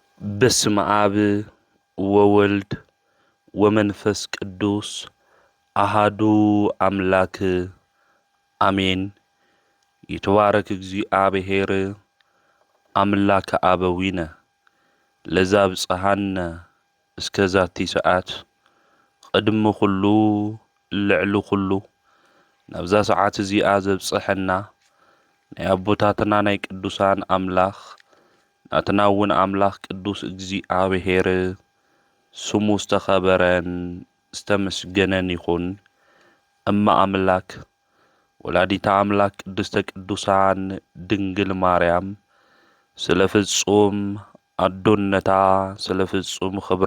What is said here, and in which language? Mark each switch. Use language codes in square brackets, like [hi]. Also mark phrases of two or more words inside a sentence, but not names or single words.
[gez] በስመ አብ ወወልድ ወመንፈስ ቅዱስ አሃዱ አምላክ አሜን። ይትባረክ እግዚአብሔር አምላከ አበዊነ ለዛብጽሐነ እስከ ዛቲ ሰዓት [ti] ቅድሚ ኩሉ ልዕሊ ኩሉ ናብዛ ሰዓት እዚኣ ዘብጽሐና ናይ አቦታትና ናይ ቅዱሳን አምላኽ ናትና እውን አምላኽ ቅዱስ እግዚአብሔር ስሙ ዝተኸበረን ዝተመስገነን ይኹን። [gez] እማ አምላክ ወላዲታ አምላክ ቅድስተ ቅዱሳን ድንግል ማርያም [ti] ስለ ፍጹም አዶነታ ስለ ፍጹም